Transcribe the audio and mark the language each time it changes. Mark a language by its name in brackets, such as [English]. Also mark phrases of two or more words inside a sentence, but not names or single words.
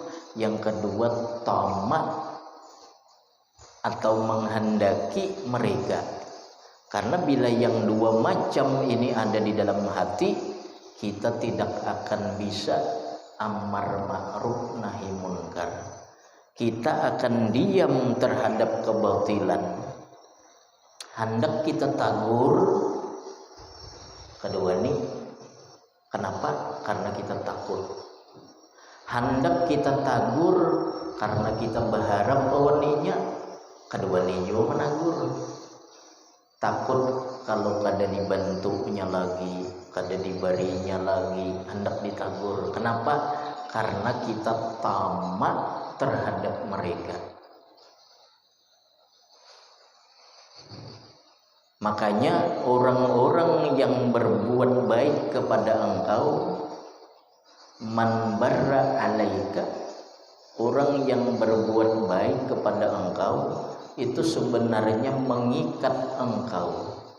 [Indonesian] Yang kedua tamak atau menghendaki mereka. Karena bila yang dua macam ini ada di dalam hati, kita tidak akan bisa [Arabic] أمر معروف نهي منكر. [Indonesian] Kita akan diam terhadap kebatilan. Hendak kita tagur, kedua ini kenapa? Karena kita takut. [Banjar] Hendak kita tagur karena kita berharap awaninya, kedua ini juga menagur. Takut kalau kada dibantunya lagi, kada dibarinya lagi, hendak ditagur. [Indonesian] Kenapa? Karena kita tamak terhadap mereka. Makanya orang-orang yang berbuat baik kepada engkau, [Arabic] من برّ عليك, [Indonesian] orang yang berbuat baik kepada engkau itu sebenarnya mengikat engkau.